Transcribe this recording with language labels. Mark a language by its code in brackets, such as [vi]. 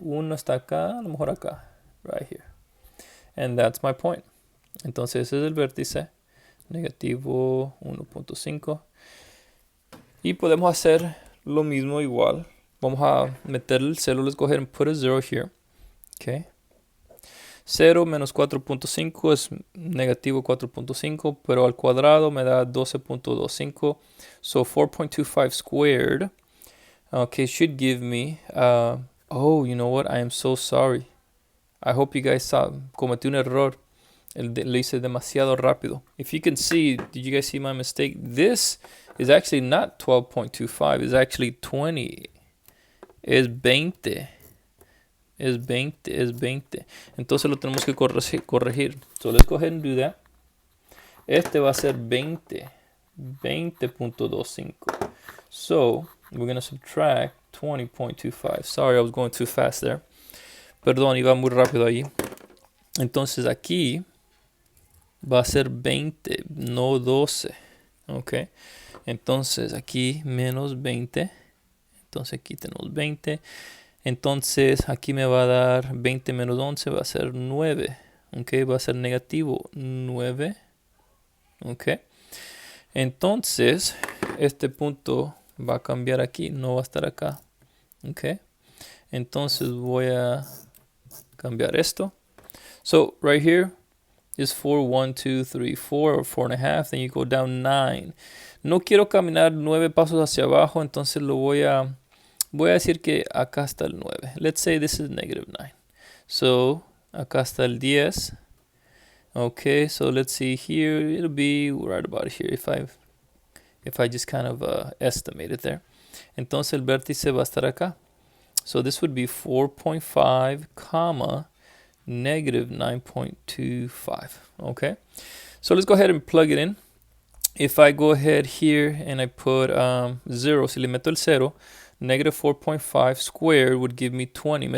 [es] Uno está acá, a lo mejor acá. [en] Right here. And that's my point. [es] Entonces ese es el vértice. Negativo 1.5. Y podemos hacer lo mismo igual. Vamos a meter el 0. [en] Let's go ahead and put a 0 here. [es] Okay. 0 menos 4.5 es negativo 4.5, pero al cuadrado me da 12.25. [en] So 4.25 squared Okay, should give me, oh, you know what? I am so sorry. I hope you guys saw, [es] cometí un error. Lo hice demasiado rápido. [en] If you can see, did you guys see my mistake? This is actually not 12.25. It's actually 20. [es] Es 20. Es 20. Es 20. Entonces lo tenemos que corregir. [en] So let's go ahead and do that. [es] Este va a ser 20. [en] 20.25. So we're going to subtract 20.25. Sorry, I was going too fast there. [es] Perdón, iba muy rápido allí. Entonces aquí va a ser 20, no 12. Ok. Entonces aquí menos 20. Entonces aquí tenemos 20. Entonces aquí me va a dar 20 menos 11 va a ser 9. Ok, va a ser negativo 9. Ok. Entonces este punto va a cambiar aquí, no va a estar acá. Ok. Entonces voy a cambiar esto. [en] So right here is 4, 1, 2, 3, 4, or 4.5. Then you go down 9. [es] No quiero caminar 9 pasos hacia abajo, entonces lo voy a decir que acá está el 9. [en] Let's say this is negative 9. So [es] acá está el 10. [en] Okay, so let's see here. It'll be right about here if I just kind of estimate it there. [es] Entonces el vértice va a estar acá. [en] So this would be 4.5, comma, negative 9.25. Okay, so let's go ahead and plug it in. If I go ahead here and I put 0, [es] si le meto el 0, [en] negative 4.5 squared would give me 20.